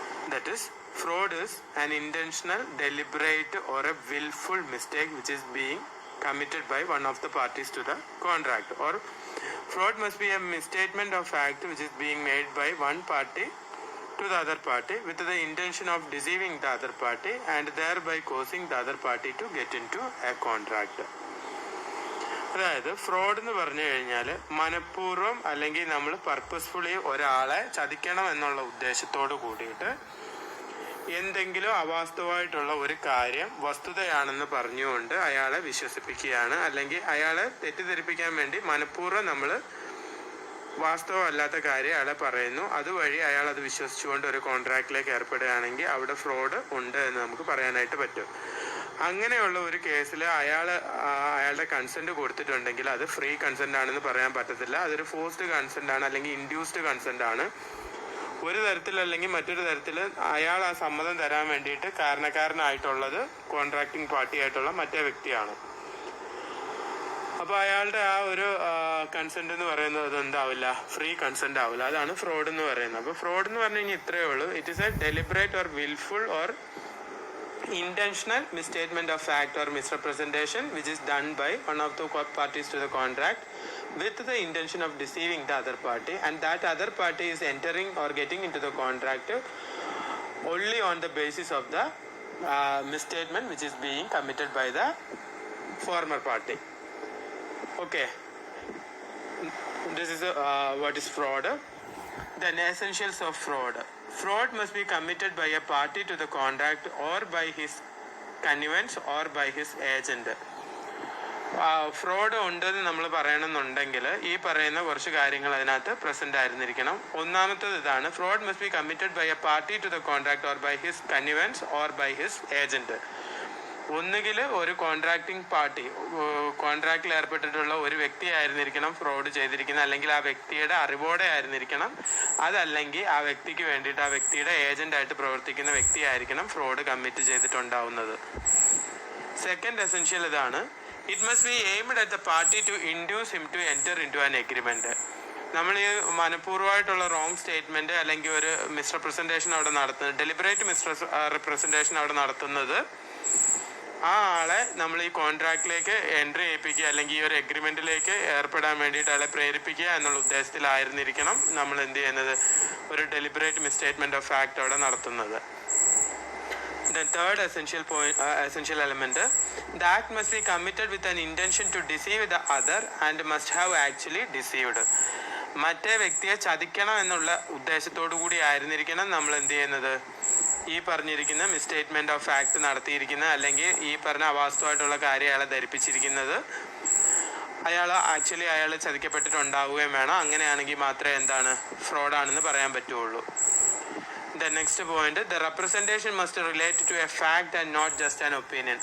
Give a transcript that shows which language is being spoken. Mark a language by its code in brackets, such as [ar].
[en] That is, fraud is an intentional, deliberate or a willful mistake which is being committed by one of the parties to the contract, or fraud must be a misstatement of fact which is being made by one party to the other party with the intention of deceiving the other party and thereby causing the other party to get into a contract. [ml] അതായത് fraud എന്ന് പറഞ്ഞു കഴിഞ്ഞാൽ മനഃപൂർവ്വം അല്ലെങ്കിൽ നമ്മൾ purposefully ഒരാളെ ചതിക്കണം എന്നുള്ള ഉദ്ദേശത്തോട് കൂടിയിട്ട് എന്തെങ്കിലും അവാസ്തവമായിട്ടുള്ള ഒരു കാര്യം വസ്തുതയാണെന്ന് പറഞ്ഞുകൊണ്ട് അയാളെ വിശ്വസിപ്പിക്കുകയാണ്, അല്ലെങ്കിൽ അയാളെ തെറ്റിദ്ധരിപ്പിക്കാൻ വേണ്ടി മനഃപൂർവ്വം നമ്മൾ വാസ്തവമല്ലാത്ത കാര്യം അയാളെ പറയുന്നു. അതുവഴി അയാൾ അത് വിശ്വസിച്ചുകൊണ്ട് ഒരു കോൺട്രാക്റ്റിലേക്ക് ഏർപ്പെടുകയാണെങ്കിൽ അവിടെ ഫ്രോഡ് ഉണ്ട് എന്ന് നമുക്ക് പറയാനായിട്ട് പറ്റും. അങ്ങനെയുള്ള ഒരു കേസിൽ അയാളുടെ കൺസെന്റ് കൊടുത്തിട്ടുണ്ടെങ്കിൽ അത് ഫ്രീ കൺസെന്റ് ആണെന്ന് പറയാൻ പറ്റത്തില്ല. അതൊരു ഫോഴ്സ്ഡ് കൺസെന്റ് ആണ്, അല്ലെങ്കിൽ ഇൻഡ്യൂസ്ഡ് കൺസെന്റ് ആണ്. ഒരു തരത്തിൽ അല്ലെങ്കിൽ മറ്റൊരു തരത്തിൽ അയാൾ ആ സമ്മതം തരാൻ വേണ്ടിയിട്ട് കാരണക്കാരനായിട്ടുള്ളത് കോൺട്രാക്ടിങ് പാർട്ടി ആയിട്ടുള്ള മറ്റേ വ്യക്തിയാണ്. അപ്പോൾ അയാളുടെ ആ ഒരു കൺസെന്റ് എന്ന് പറയുന്നത് എന്താവില്ല, ഫ്രീ കൺസെന്റ് ആവില്ല. അതാണ് ഫ്രോഡ് എന്ന് പറയുന്നത്. അപ്പോൾ ഫ്രോഡ് എന്ന് പറഞ്ഞു കഴിഞ്ഞാൽ ഇത്രയേ ഉള്ളൂ. [en] It is a deliberate or wilful or intentional misstatement of fact or misrepresentation which is done by one of the parties to the contract with the intention of deceiving the other party, and that other party is entering or getting into the contract only on the basis of the misstatement which is being committed by the former party. Okay, this is what is fraud. Then essentials of fraud. Fraud must be committed by a party to the contract or by his connivance or by his agent. [ml] Fraud ഉണ്ടെന്ന് നമ്മൾ പറയണമെന്നുണ്ടെങ്കിൽ ഈ പറയുന്ന കുറച്ച് കാര്യങ്ങൾ അതിനകത്ത് present ആയിരുന്നിരിക്കണം. ഒന്നാമത്തത് ഇതാണ്, [en] Fraud must be committed by a party to the contract or by his connivance or by his agent. [ml] ഒന്നുകിൽ ഒരു കോൺട്രാക്ടിങ് പാർട്ടി, കോൺട്രാക്റ്റിൽ ഏർപ്പെട്ടിട്ടുള്ള ഒരു വ്യക്തി ആയിരുന്നിരിക്കണം ഫ്രോഡ് ചെയ്തിരിക്കുന്നത്, അല്ലെങ്കിൽ ആ വ്യക്തിയുടെ അറിവോടെ ആയിരുന്നിരിക്കണം. അതല്ലെങ്കിൽ ആ വ്യക്തിക്ക് വേണ്ടിയിട്ട് ആ വ്യക്തിയുടെ ഏജന്റായിട്ട് പ്രവർത്തിക്കുന്ന വ്യക്തി ആയിരിക്കണം ഫ്രോഡ് കമ്മിറ്റ് ചെയ്തിട്ടുണ്ടാവുന്നത്. [en] second essential [ml] ഇതാണ്, [en] It must be aimed at the party to induce him to enter into an agreement. [ml] നമ്മൾ ഈ മനഃപൂർവ്വമായിട്ടുള്ള റോങ് സ്റ്റേറ്റ്മെന്റ് അല്ലെങ്കിൽ ഒരു മിസ്റെപ്രസെന്റേഷൻ അവിടെ നടത്തുന്നത്, ഡെലിബറേറ്റ് മിസ്റെപ്രസെന്റേഷൻ അവിടെ നടത്തുന്നത് ആ ആളെ നമ്മൾ ഈ കോൺട്രാക്റ്റിലേക്ക് എൻട്രി ചെയ്യിപ്പിക്കുക അല്ലെങ്കിൽ ഈ ഒരു എഗ്രിമെന്റിലേക്ക് ഏർപ്പെടാൻ വേണ്ടിയിട്ട് അയാളെ പ്രേരിപ്പിക്കുക എന്നുള്ള ഉദ്ദേശത്തിലായിരുന്നിരിക്കണം നമ്മൾ എന്ത് ചെയ്യുന്നത്, ഒരു ഡെലിബറേറ്റ് മിസ്സ്റ്റേറ്റ്മെന്റ് ഓഫ് ഫാക്ട് അവിടെ നടത്തുന്നത്. [en] Then third essential element, the act must be committed with an intention to deceive the other and must have actually deceived. [ml] മറ്റേ വ്യക്തിയെ ചതിക്കണം എന്നുള്ള ഉദ്ദേശത്തോടു കൂടി ആയിരുന്നിരിക്കണം നമ്മൾ എന്ത് ചെയ്യുന്നത്, ഈ പറഞ്ഞിരിക്കുന്ന മിസ്സ്റ്റേറ്റ്മെന്റ് ഓഫ് ഫാക്ട് നടത്തിയിരിക്കുന്ന അല്ലെങ്കിൽ ഈ പറഞ്ഞ അവാസ്തവമായിട്ടുള്ള കാര്യം അയാളെ ധരിപ്പിച്ചിരിക്കുന്നത് അയാൾ ചതിക്കപ്പെട്ടിട്ടുണ്ടാവുകയും വേണം. അങ്ങനെയാണെങ്കിൽ മാത്രമേ എന്താണ് ഫ്രോഡാണെന്ന് പറയാൻ പറ്റുള്ളൂ. [en] The next point, the representation must relate to a fact and not just an opinion.